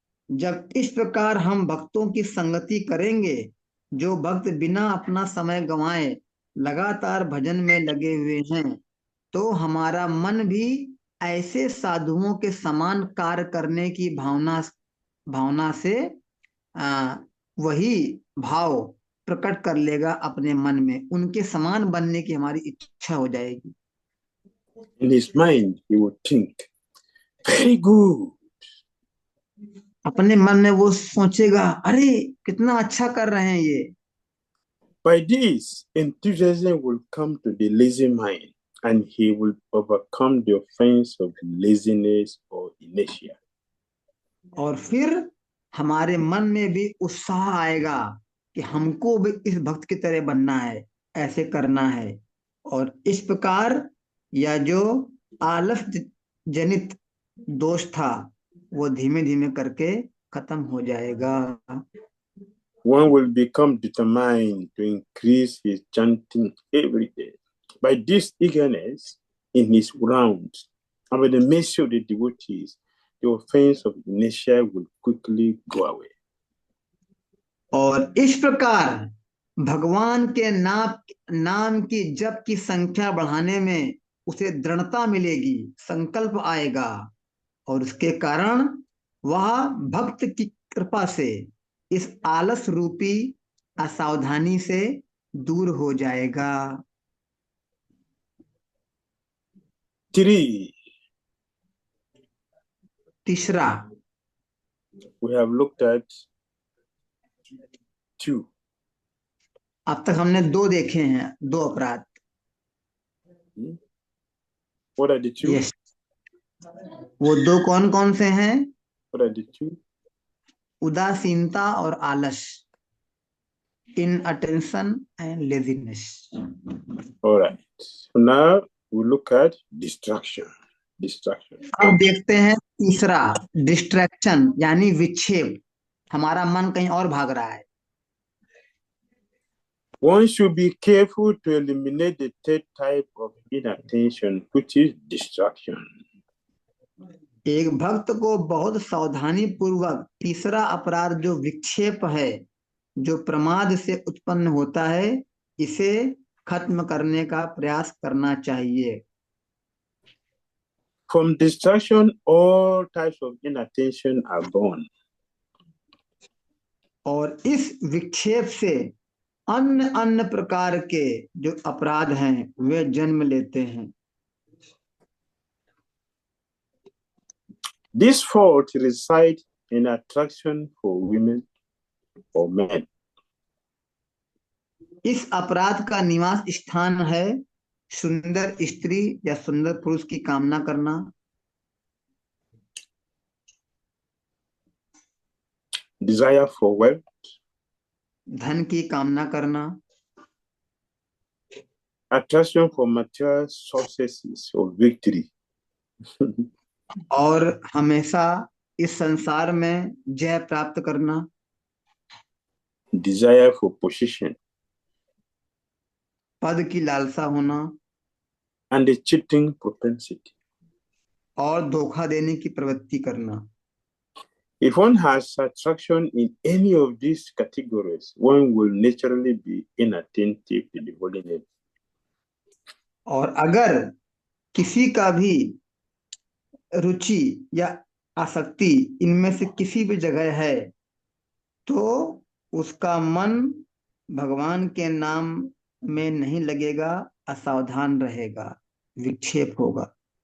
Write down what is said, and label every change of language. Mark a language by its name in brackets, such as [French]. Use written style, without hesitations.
[Hindi] जब इस प्रकार हम भक्तों की संगति करेंगे जो भक्त बिना अपना समय गंवाए लगातार भजन में लगे हुए हैं, तो हमारा मन भी ऐसे साधुओं के समान कार्य करने की भावना से वही भाव प्रकट कर लेगा अपने मन में। उनके समान बनने की हमारी इच्छा हो जाएगी। [English] In his mind, he will think, very good. [Hindi] अपने मन में वो सोचेगा, अरे कितना अच्छा कर रहे हैं ये। [English] By this, enthusiasm will come to the lazy mind and he will overcome the offense of laziness or inertia. [Hindi] और फिर हमारे मन में भी उत्साह आएगा कि हमको भी इस भक्त की तरह बनना है, ऐसे करना है। और इस प्रकार यह जो आलस जनित दोष था वो धीमे धीमे करके खत्म हो जाएगा। [English] One will become determined to increase his chanting every day. By this eagerness in his rounds and by the mercy of the devotees, the offense of inertia will quickly go away. [Hindi] और इस प्रकार भगवान के नाम की जप की संख्या बढ़ाने में उसे दृढ़ता मिलेगी, संकल्प आएगा और उसके कारण वह भक्त की कृपा से इस आलस रूपी असावधानी से दूर हो जाएगा। [English] 3. [Hindi] तीसरा, [English] We have looked at 2. [Hindi] अब तक हमने दो देखे हैं, दो अपराध। [English] What are the 2? [Hindi] यस, वो दो कौन कौन से हैं? [English] What are the 2? [Hindi] उदासीनता और आलस, [English] inattention and laziness. All right. So now we look at distraction. [Hindi] अब देखते हैं तीसरा, डिस्ट्रैक्शन यानी विक्षेप। हमारा मन कहीं और भाग रहा है। [English] One should be careful to eliminate the third type of inattention, which is distraction. [Hindi] एक भक्त को बहुत सावधानी पूर्वक तीसरा अपराध जो विक्षेप है, जो प्रमाद से उत्पन्न होता है, इसे खत्म करने का प्रयास करना चाहिए। [English] From distraction, all types of inattention are born. [Hindi] और इस विक्षेप से अन्य अन्य प्रकार के जो अपराध हैं वे जन्म लेते हैं। [English] This fault resides in attraction for women or men. [Hindi] इस अपराध का निवास स्थान है सुंदर स्त्री या सुंदर पुरुष की कामना करना, [English] Desire for wealth, [Hindi] धन की कामना करना, [English] attraction for material successes or victory, [Hindi] और हमेशा इस संसार में जय प्राप्त करना, [English] desire for position, [Hindi] पद की लालसा होना, [English] and a cheating propensity. [Hindi] और धोखा देने की प्रवृत्ति करना। [English] If one has attraction in any of these categories, one will naturally be inattentive to the holy name. [Hindi] और अगर किसी का भी रुचि या आसक्ति इनमें से किसी भी जगह है तो उसका मन भगवान के नाम में नहीं लगेगा, असावधान रहेगा, विक्षेप होगा।